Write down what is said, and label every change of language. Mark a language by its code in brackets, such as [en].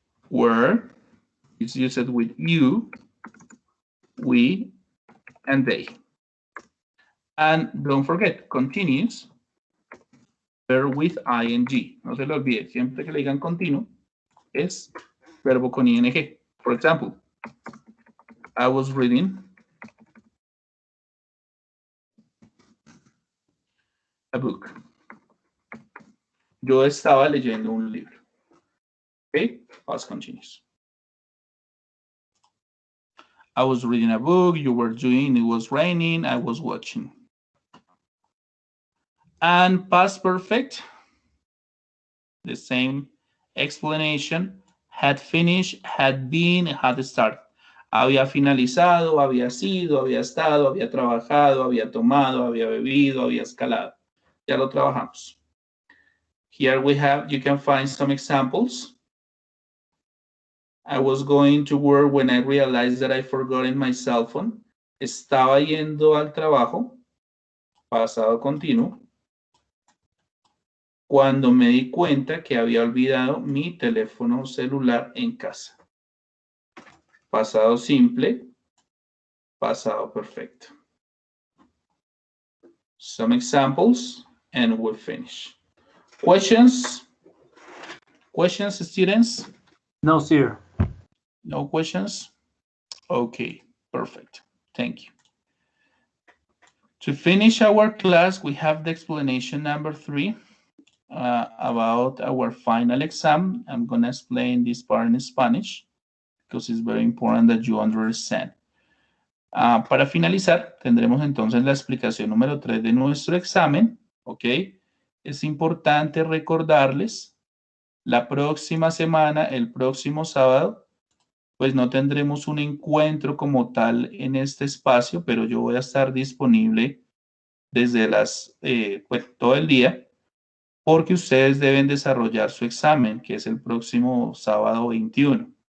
[en] Were is used with you, we, and they. And don't forget, continuous, verb with ing. [es] No se lo olvide, siempre que le digan continuo, es verbo con ing. [en] For example, I was reading a book. [es] Yo estaba leyendo un libro. [en] Okay, past continuous. I was reading a book, you were doing, it was raining, I was watching. And past perfect, the same explanation, had finished, had been, had started. [es] Había finalizado, había sido, había estado, había trabajado, había tomado, había bebido, había escalado. Ya lo trabajamos. [en] Here we have, you can find some examples. I was going to work when I realized that I forgot my cell phone. [es] Estaba yendo al trabajo, pasado continuo, cuando me di cuenta que había olvidado mi teléfono celular en casa. Pasado simple, pasado perfecto. [en] Some examples and we'll finish. Questions? Questions, students? No, sir. No questions? Okay, perfect. Thank you. To finish our class, we have the explanation number 3 about our final exam. I'm going to explain this part in Spanish because it's very important that you understand. [es] Para finalizar, tendremos entonces la explicación número 3 de nuestro examen. ¿Ok? Es importante recordarles, la próxima semana, el próximo sábado, pues no tendremos un encuentro como tal en este espacio, pero yo voy a estar disponible desde todo el día, porque ustedes deben desarrollar su examen, que es el próximo sábado 21.